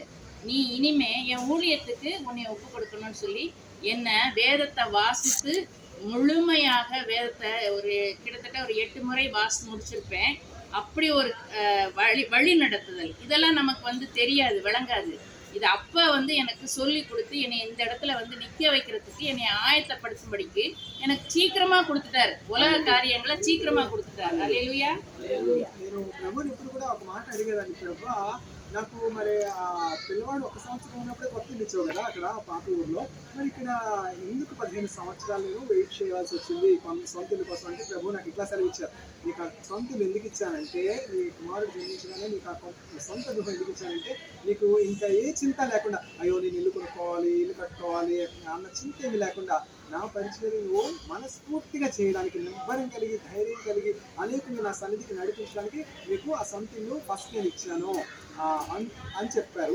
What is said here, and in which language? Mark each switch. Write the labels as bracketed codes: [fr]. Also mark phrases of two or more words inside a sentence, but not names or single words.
[ta] நீ இனிமே என் ஊழியத்துக்கு உன்னை ஒப்பு கொடுக்கணும்னு சொல்லி என்ன வேதத்தை வாசித்து முழுமையாக வேதத்தை கிட்டத்தட்ட ஒரு 8 முறை வாசித்து முடிச்சிருப்பேன். அப்படி ஒரு வழி நடத்துதல், இதெல்லாம் நமக்கு தெரியாது, விளங்காது. இது அப்பா வந்து எனக்கு சொல்லி கொடுத்து என்னை இந்த இடத்துல வந்து நிக்க வைக்கிறதுக்கு என்னை ஆயத்தப்படுத்தும்படிக்கு எனக்கு சீக்கிரமா கொடுத்துட்டாரு. உலக காரியங்களை సీక్రమా கொடுத்துட்டாరు. హల్లెలూయా. [te] నేను ప్రభుని ఇప్పుడు కూడా ఒక మాట అడిగేదాన్ని, ప్రభా నాకు మరి ఆ పిల్లవాడు 1 సంవత్సరం ఉన్నప్పుడే కొత్త ఇల్లు ఇచ్చావు కదా అక్కడ పాత ఊర్లో, మరి ఇక్కడ ఎందుకు 15 సంవత్సరాలు నేను వెయిట్ చేయాల్సి వచ్చింది సొంత ఇల్లు కోసం అంటే, ప్రభు నాకు ఇట్లా సెలవు ఇచ్చారు, నీకు ఆ సొంత ఇల్లు ఎందుకు ఇచ్చానంటే, నీ కుమారుడు జన్మించగానే నీకు ఆ సొంత గృహం ఎందుకు ఇచ్చానంటే, నీకు ఇంకా ఏ చింత లేకుండా, అయ్యో నేను ఇల్లు కొనుక్కోవాలి, ఇల్లు కట్టుకోవాలి అన్న చింత ఏమి లేకుండా నా పరిచర్యను మనస్ఫూర్తిగా చేయడానికి, నిబ్బరం కలిగి ధైర్యం కలిగి అనేకులు నా సన్నిధికి నడిపించడానికి మీకు ఆ సొంత ఇల్లు ఫస్ట్ నేను ఇచ్చాను అని చెప్పారు.